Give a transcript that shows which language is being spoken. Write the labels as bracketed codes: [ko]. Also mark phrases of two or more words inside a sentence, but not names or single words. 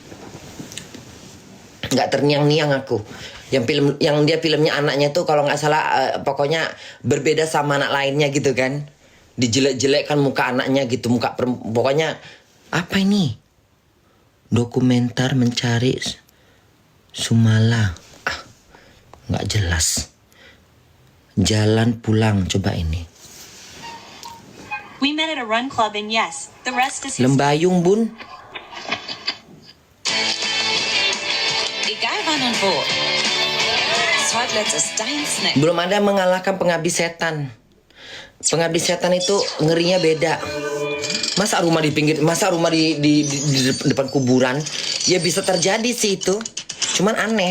[id] Nggak terniang-niang aku. Yang dia filmnya anaknya tuh kalau nggak salah pokoknya berbeda sama anak lainnya gitu kan. Dijelek-jelekkan muka anaknya gitu, pokoknya apa ini? Dokumenter mencari Sumala. Ah, nggak jelas. Jalan pulang, coba ini. [en] We met at a run club and yes, the rest is [id] Lembayung bun. [de] Egal wann und wo. Sorglet ist dein Snack. [id] Belum ada yang mengalahkan pengabdi setan. Pengabdi setan itu ngerinya beda. Masa rumah di depan kuburan? Ya bisa terjadi sih itu. Cuman aneh.